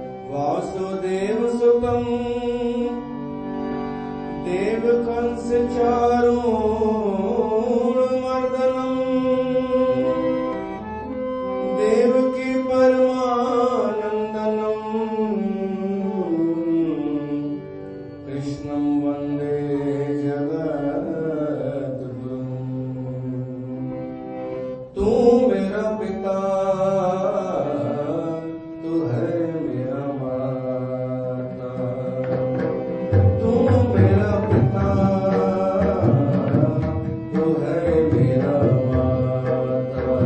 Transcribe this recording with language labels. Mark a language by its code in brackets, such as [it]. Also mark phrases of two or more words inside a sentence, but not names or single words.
[sa] वासुदेव सुतं देवकंस चारूणमर्दनं देवकी परमानन्दनं कृष्णं वन्दे जगद्गुरुम्। [hi] तू मेरा पिता, तू है मेरा माता। तू मेरा पिता, तू है मेरा माता।